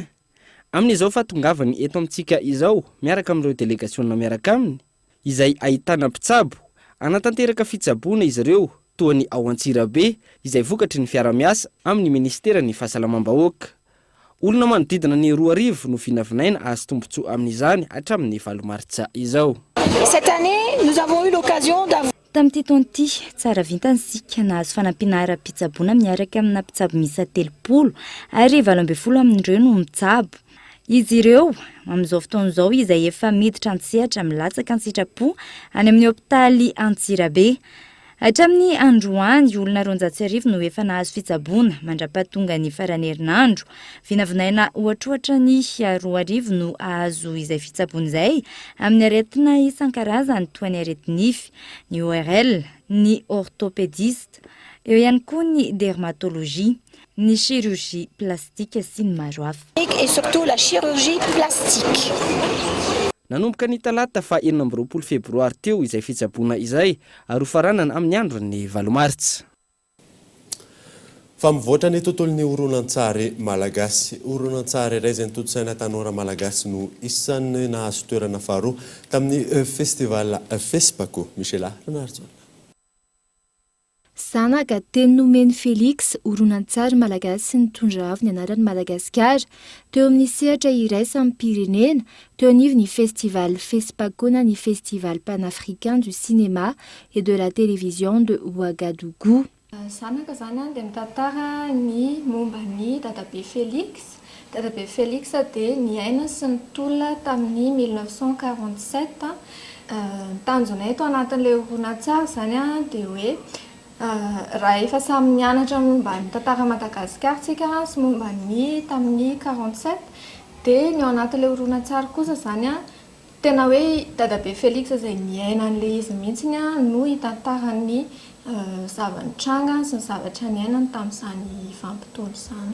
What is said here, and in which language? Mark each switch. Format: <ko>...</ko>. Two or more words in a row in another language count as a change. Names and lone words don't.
<mg>Amin'izao fatongavany eto amintsika izao miaraka amin'ireo délégationna miaraka aminy izay ahitana mpitsabo anatanteraka fitsaboana izy ireo toa ny ao Antsirabe izay vokatry ny fiara-miasa amin'ny ministera ny fahasalamam-bahoaka. Olona manodidina ny 2,000 no vinavinaina azo tombotsoa amin'izany hatramin'ny 7 Martsa izao.</mg> <fr>Cette année, nous avons eu l'occasion d'avoir</fr> <mg>tamin'ity taon'ity tsara vintany sika nahazo fanampiana ara-pitsaboana miaraka amina mpitsabo misa 3 ary 20 amin'ireo no mitsabo. Izy ireo amin'izao fotoan'izao izay efa miditra antsehatra milatsaka ny sitrapo any amin'ny hôpitaly Antsirabe. Hatramin'ny androany olona 200 no efa nahazo fitsaboana mandra-pahatonga ny farany herinandro. Vinavinaina ohatrohatra ny 2,000 no azo izay fitsaboana izay amin'ny aretina isan-karazany toa ny aretinify, ny ORL, ny orthopédiste, eo ihany koa ny dermatologie, ny</mg> <fr>chirurgie plastique</fr> <mg>sy ny maro hafa.</mg> <fr>et surtout la chirurgie plastique.</fr> <mg>Nanomboka ny talata fa 20 febroary teo izay fitsaboana izay ary faranana amin'ny andron'ny 7 Martsa. Fa mivoatra ny tontolon'ny horonan-tsary malagasy. Horonan-tsary iray izay nototsaina tanora malagasy no isan'ny nahazo toerana faharoa tamin'ny festival FESPACO. Michela Renardzon. Zanaka teny nomeny Félix horonan-tsary malagasy nitondra avy ny anarany Madagasikara teo amin'ny sehatra iray samy pirenena teo anivy ny festival FESPACO na ny</mg> <fr>festival panafricain du cinéma et de la télévision de Ouagadougou.</fr> <mg>Zanaka zany dia mitantara ny momba ny dadabe Félix. Dadabe Félix dia niaina sy nitolona tamin'ny 1947. Tanjona eto anatin'ilay horonan-tsary zany dia hoe raha efa samy nianatra momba ny tantara Madagasikara tsika sy momba ny tamin'ny 47 dia ny ao anatin'ilay horonan-tsary kosa zany tena hoe dadabe Félix izay niaina an'ilay izy mihitsy no hitantarany zava-nitranga sy ny zavatra niainany tamin'izany vanim-potoana izany.</mg>